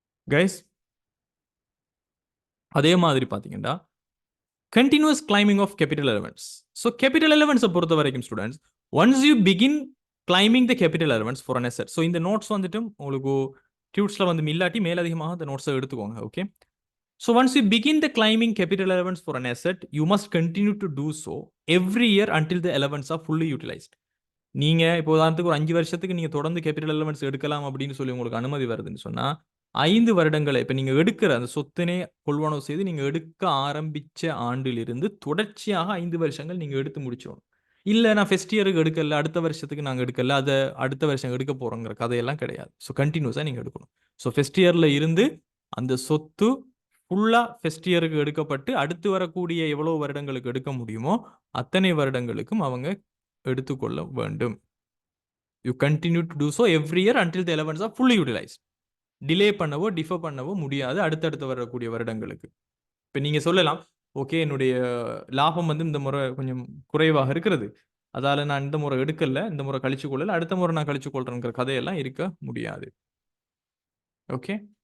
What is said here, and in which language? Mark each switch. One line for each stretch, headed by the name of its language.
English: Guys,
Tamil: அதே மாதிரி பார்த்தீங்கன்னா
English: continuous climbing of capital allowance. So capital allowance
Tamil: பொறுத்த வரைக்கும் students,
English: once you begin climbing the capital allowance for an asset.
Tamil: So இந்த notes வந்துட்டு உங்களுக்கு டியூட்ஸில் வந்து இல்லாட்டி மேலதிகமாக அந்த நோட்ஸை எடுத்துக்கோங்க. Okay.
English: So once you begin the climbing capital allowance for an asset, you must continue to do so every year until the allowance are fully utilized.
Tamil: நீங்கள் இப்போ உதாரணத்துக்கு ஒரு 5 வருஷத்துக்கு நீங்கள் தொடர்ந்து கேபிட்டல் அலவன்ஸ் எடுக்கலாம் அப்படின்னு சொல்லி உங்களுக்கு அனுமதி வருதுன்னு சொன்னால் 5 வருடங்களை இப்போ நீங்கள் எடுக்கிற அந்த சொத்தினை கொள்வனவு செய்து நீங்கள் எடுக்க ஆரம்பித்த ஆண்டிலிருந்து தொடர்ச்சியாக 5 வருஷங்கள் நீங்கள் எடுத்து முடிச்சிடணும். இல்லை நான் ஃபர்ஸ்ட் இயருக்கு எடுக்கல, அடுத்த வருஷத்துக்கு நாங்கள் எடுக்கல, அதை அடுத்த வருஷம் எடுக்க போகிறோங்கிற கதையெல்லாம் கிடையாது. ஸோ கண்டினியூஸாக நீங்கள் எடுக்கணும். ஸோ ஃபர்ஸ்ட் இயரில் இருந்து அந்த சொத்து ஃபுல்லாக ஃபர்ஸ்ட் இயருக்கு எடுக்கப்பட்டு அடுத்து வரக்கூடிய எவ்வளோ வருடங்களுக்கு எடுக்க முடியுமோ அத்தனை வருடங்களுக்கும் அவங்க எடுத்துக்கொள்ள வேண்டும்.
English: You continue to do so every year until the allowance are fully utilized.
Tamil: Delay பண்ணவோ டிஃபர் பண்ணவோ முடியாது அடுத்தடுத்து வரக்கூடிய வருடங்களுக்கு. இப்போ நீங்கள் சொல்லலாம், ஓகே என்னுடைய லாபம் வந்து இந்த முறை கொஞ்சம் குறைவாக இருக்கிறது, அதால் நான் இந்த முறை எடுக்கல, இந்த முறை கழிச்சு கொள்ளல, அடுத்த முறை நான் கழிச்சு கொள்றேங்கிற கதையெல்லாம் இருக்க முடியாது. ஓகே.